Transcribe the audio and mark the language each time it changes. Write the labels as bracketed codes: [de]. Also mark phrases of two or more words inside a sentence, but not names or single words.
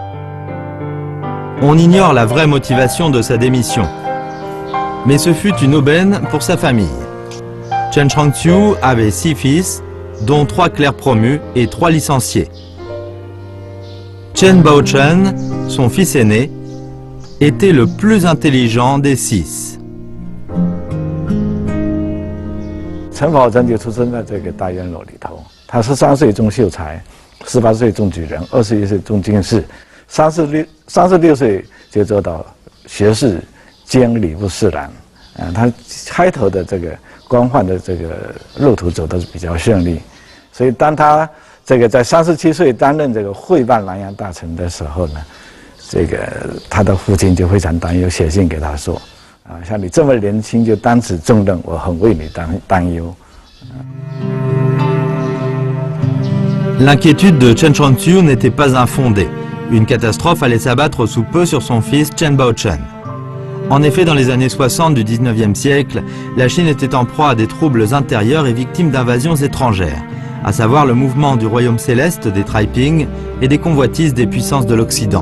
[fr] On ignore la vraie motivation de sa démission, mais ce fut une aubaine pour sa famille. Chen Chongqiu avait 6 fils, dont 3 clercs promus et 3 licenciés. Chen Baochen, son fils aîné, était le plus intelligent des 6. [zh] 陈宝珍就出生在这个大院落里头。他13岁中秀才，18岁中举人，21岁中进士，36岁就做到学士兼礼部侍郎。他开头的这个官宦的这个路途走得比较顺利，所以当他这个在37岁担任这个会办南洋大臣的时候呢，这个他的父亲就非常担忧，写信给他说。像你这么年轻就担此重任，我很为你担忧。 [fr] L'inquiétude de Chen Chongqiu n'était pas infondée. Une catastrophe allait s'abattre sous peu sur son fils Chen Baochen. En effet, dans les années 60 du 19e siècle, la Chine était en proie à des troubles intérieurs et victime d'invasions étrangères, à savoir le mouvement du royaume céleste des Taiping et des convoitises des puissances de l'Occident.